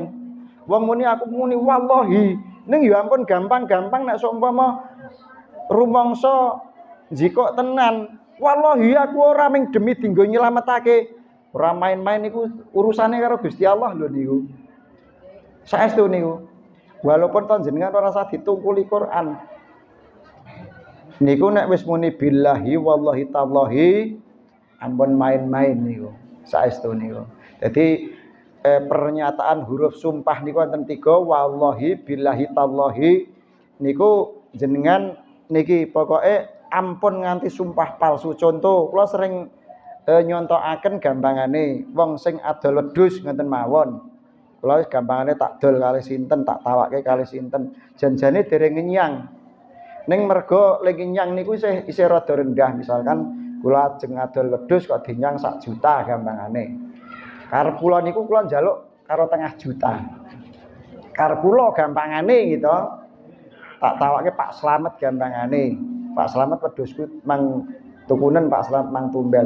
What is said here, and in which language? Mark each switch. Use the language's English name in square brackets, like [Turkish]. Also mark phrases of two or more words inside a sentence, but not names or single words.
[Javanese] Wong muni aku muni wallahi ning ya ampun gampang-gampang nek seumpama rumangsa njiko tenan wallahi aku ora ming demi dinggo nyelametake. Ora main-main niku urusane karo Gusti Allah lho niku. Saestu niku. Walaupun panjenengan ora usah ditungkuli Quran. Niku nek wis muni [Arabic] بالله والله تالله [Javanese] ampun main-main niku. Saestu niku. Jadi pernyataan huruf sumpah niku wonten 3 [Arabic] والله بالله تالله [Javanese] niku jenengan niki pokoke ampun nganti sumpah palsu. Contoh kula sering nyontokaken gampangane wong sing adol wedhus ngoten mawon. Kula wis gampangane tak dol kali sinten, tak tawake kali sinten. Janjane dereng ngenyang. Ning mergo lek ngenyang niku isih rada rendah misalkan kula ajeng adol wedhus kok dinyang 1 juta gampangane. Karep kula niku kula njaluk karo 0,5 juta. Karep kula gampangane gitu. Tak tawake Pak Slamet gampangane. Pak Slamet wedhusku mang tukunen Pak Slamet mang tumbas.